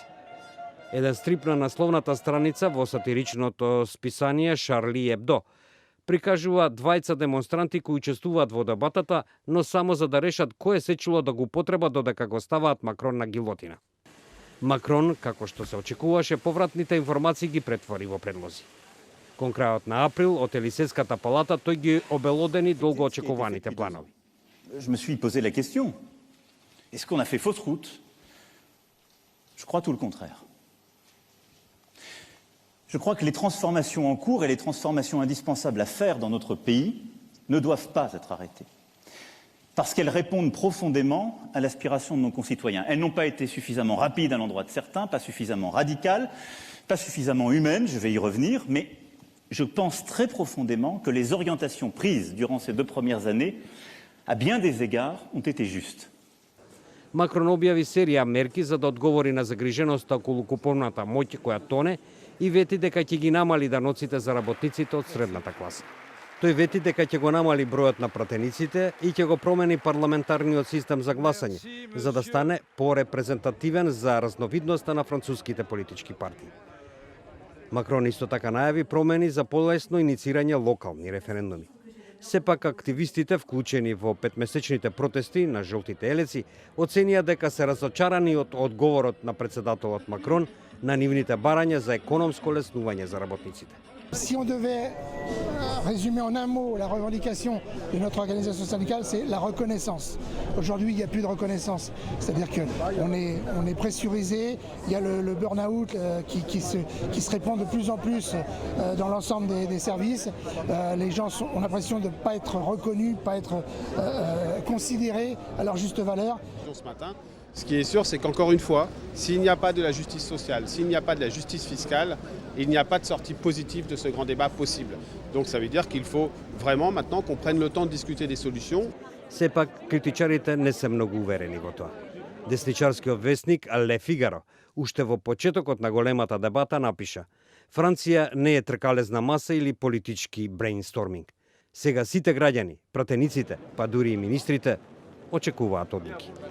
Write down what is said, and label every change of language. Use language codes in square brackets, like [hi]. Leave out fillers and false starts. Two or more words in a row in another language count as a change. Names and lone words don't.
[mk] Еден стрип на насловната страница во сатиричното списание Шарли Ебдо прикажува двајца демонстранти кои учествуваат во дебатата, но само за да решат кој е сечило да го употреба додека го ставаат Макрон на гилотина. Макрон, како што се очекуваше, повратните информации ги претвори во предлози. Кон крајот на април, од Елисејската палата, тој ги обелодени долго очекуваните планови. [fr] Je me suis posé la question. Est-ce qu'on a fait fausse route? Je crois tout le contraire. Je crois que les transformations en cours et les transformations indispensables à faire dans notre pays ne doivent pas être arrêtées. Parce qu'elles répondent profondément à l'aspiration de nos concitoyens. Elles n'ont pas été suffisamment rapides à l'endroit de certains, pas suffisamment radicales, pas suffisamment humaines, je vais y revenir, mais je pense très profondément que les orientations prises durant ces 2 premières années, à bien des égards, ont été justes. [mk] Макрон објави серија мерки за да одговори на загриженоста околу куповната моќ која тоне и вети дека ќе ги намали даноците за работниците од средната класа. Тој вети дека ќе го намали бројот на пратениците и ќе го промени парламентарниот систем за гласање, за да стане порепрезентативен за разновидноста на француските политички партии. Макрон исто така најави промени за полесно иницирање локални референдуми. Сепак активистите, вклучени во 5-месечните протести на жолтите елеци, оценија дека се разочарани од одговорот на председателот Макрон на нивните барања за економско леснување за работниците. [fr] Si on devait résumer en un mot la revendication de notre organisation syndicale, c'est la reconnaissance. Aujourd'hui, il n'y a plus de reconnaissance. C'est-à-dire qu'on est pressurisé, il y a le burn-out qui se répand de plus en plus dans l'ensemble des services. Les gens ont l'impression de ne pas être reconnus, pas être considérés à leur juste valeur. Ce matin, ce qui est sûr, c'est qu'encore une fois, s'il n'y a pas de la justice sociale, s'il n'y a pas de la justice fiscale, il n'y a pas de sortie positive de ce grand débat possible. Donc ça veut dire qu'il faut vraiment maintenant qu'on prenne le temps de discuter des solutions. [mk] Сепак, критичарите не се многу уверени во тоа. Десничарскиот вестник Le Figaro уште во почетокот на големата дебата напиша: Франција не е тркалезна маса или политички брейнсторминг. Сега сите граѓани, пратениците, па дури и министрите, очекуваат одлуки.